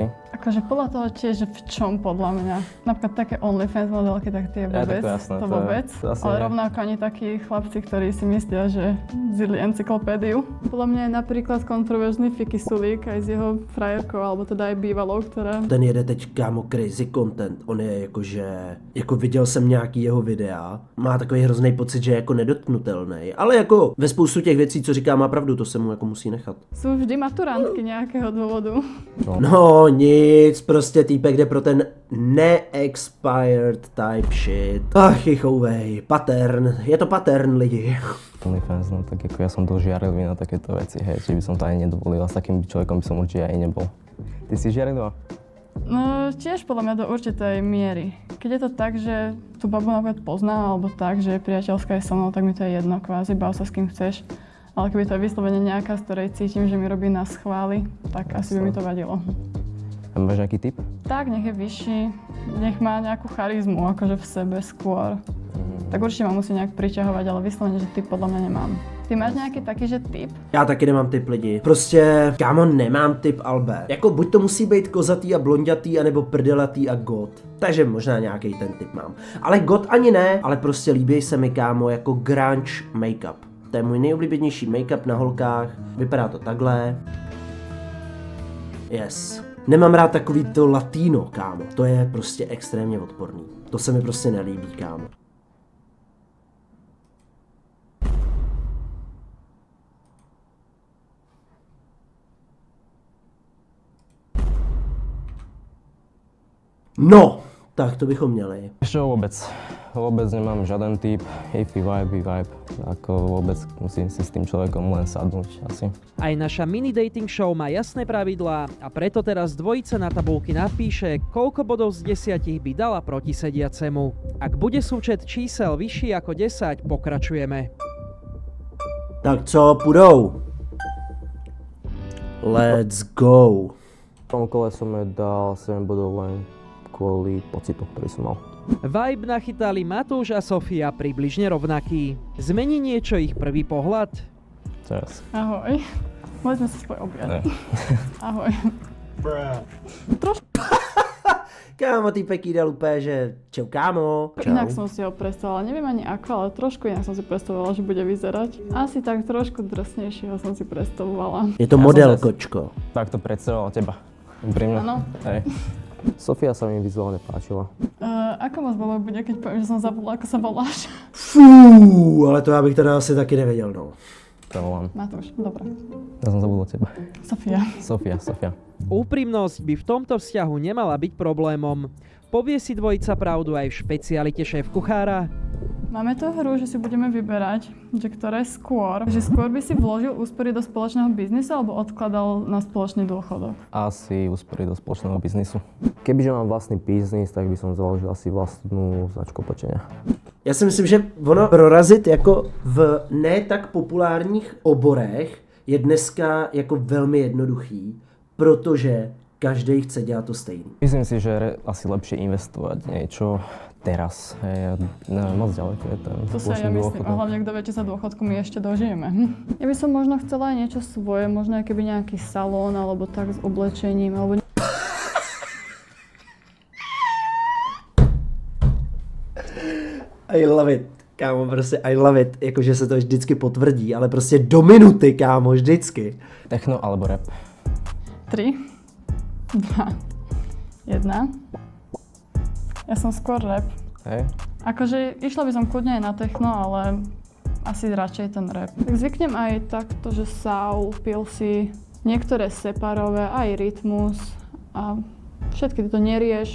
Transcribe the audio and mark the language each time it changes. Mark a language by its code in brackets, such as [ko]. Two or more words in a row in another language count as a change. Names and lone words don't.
[sk] Akože podľa toho tiež v čom podľa mňa. Napríklad také OnlyFans modelky, tak tie vôbec, to jasné, to to vôbec. asi Ale nie. rovnako ani takí chlapci, ktorí si myslia, že zjedli encyklopédiu. Podľa mňa je napríklad kontroverzný Fiky Sulík aj s jeho frajerkou, alebo teda aj bývalou, ktorá... [cs] Ten jede teď, kámo, [en] crazy content. [cs] On je jakože, jako viděl jsem nějaký jeho videa, má takový hrozný pocit, že je jako nedotknutelný. Ale jako ve spoustu těch věcí, co říká, má pravdu, to se mu jako musí nechat. [sk] Sú vždy maturantky nejakého dôvodu. [cs] No nic, prostě týpek jde pro ten ne-expired [en] type shit. [cs] Ach, chichouvej, pattern, je to pattern lidi. [sk] OnlyFans, no tak ako ja som dosť žiarlivý na takéto veci, hej, či by som to aj nedovolil a s takým človekom by som určite aj nebol. Ty si žiarlivá? No tiež podľa mňa do určitej miery. Keď je to tak, že tú babu napríklad poznám, alebo tak, že je priateľská aj so mnou, tak mi to je jedno, kvázi, bav sa s kým chceš. Ale keby to je vyslovene nejaká, z ktorej cítim, že mi robí na schvály, tak asi by mi to vadilo. A máš nejaký tip? Tak, nech je vyšší, nech má nejakú charizmu, akože v sebe skôr. Tak určite ma musí nejak priťahovať, ale vyslovene, že typ podľa mňa nemám. Ty máš nejaký taký, že typ? [cs] Já taky nemám typ lidi. Prostě, kámo, nemám typ Albe. Jako buď to musí být kozatý a blondětý, anebo prdelatý a god. Takže možná nějaký ten typ mám. Ale god ani ne, ale prostě líbí se mi, kámo, jako [en] grunge make-up. [cs] To je můj nejoblíbenější make-up na holkách. Vypadá to takhle. Yes. Nemám rád takový to latino, kámo. To je prostě extrémně odporný. To se mi prostě nelíbí, kámo. No, tak to bychom měli. [sk] Ešte vôbec nemám žiaden typ, [en] hippie vibe, [sk] ako vôbec musím si s tým človekom len sadnúť asi. Aj naša mini [en] dating show [sk] má jasné pravidlá a preto teraz dvojica na tabulky napíše, koľko bodov z 10 by dala proti sediacemu. Ak bude súčet čísel vyšší ako 10, pokračujeme. [cs] Tak co, půjdou? [en] Let's go. [sk] V tom kole som jej dal 7 bodov len kvôli pocitu, ktorý som mal. Vibe nachytali Matúš a Sofia približne rovnaký. Zmení niečo ich prvý pohľad? Teraz. Ahoj. Môžeme sa spoj objať. [cs] Ne. Ahoj. Kámo, týpek jí dal úplně, že čau kámo. Čau. [sk] Inak som si ho predstavovala, neviem ani ako, ale trošku inak som si predstavovala, že bude vyzerať. Asi tak trošku drsnejšieho som si predstavovala. Je to Ja model, som sa- kočko. Tak to predstavoval teba. Úprimne. Áno. Hej. Sofia sa mi vizuálne páčila. Ako moc bolo bude, keď poviem, že som zabudla, ako sa voláš? [cs] Fú, ale to já bych teda asi taky nevěděl, no. [sk] To volám. Matúš, dobre. Ja som zabudol teba. Sofia. Sofia. Úprimnosť by v tomto vzťahu nemala byť problémom. Povie si dvojica pravdu aj v špecialite šéf kuchára? Máme tu hru, že si budeme vyberať, že ktoré skôr. Že skôr by si vložil úspory do spoločného biznisu alebo odkladal na spoločný dôchodok? Asi úspory do spoločného biznisu. Kebyže mám vlastný biznis, tak by som založil asi vlastnú značku oblečenia. [cs] Já si myslím, že ono prorazit jako v ne tak populárních oborech je dneska jako velmi jednoduchý, protože každý chce dělat to stejný. [sk] Myslím si, že je asi lepšie investovať niečo teraz. Hej, neviem, moc ďaleko je ten To sa ja myslím, a hlavne kto vie, či sa dôchodku my ešte dožijeme. Ja by som možno chcela aj niečo svoje, možno keby nejaký salón, alebo tak s oblečením, alebo... [en] I love it, [cs] kámo, prostě [en] I love it, [cs] jakože se to vždycky potvrdí, ale prostě do minuty, kámo, vždycky. [sk] Techno alebo rap? 3, 2, 1. Ja som skôr rap. Hej? Akože išla by som kľudne aj na techno, ale asi radšej ten rap. Tak zvyknem aj takto, že soul, pilsy, niektoré separové, aj rytmus a všetky to nerieš.